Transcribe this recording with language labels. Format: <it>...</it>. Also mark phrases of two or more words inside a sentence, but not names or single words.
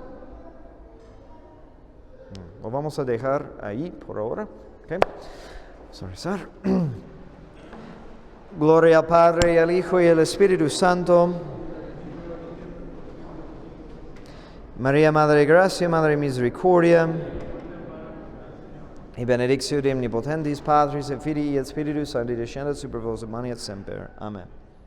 <es>Lo vamos a dejar ahí por ahora, ¿okay? Vamos a rezar. Gloria al Padre, y al Hijo, y al Espíritu Santo. María, Madre de Gracia, Madre de Misericordia,</es> <la>y benedictio de omnipotentis Patris et Filii et Spiritus Sancti descendat super vos et manet semper. Amen.</la>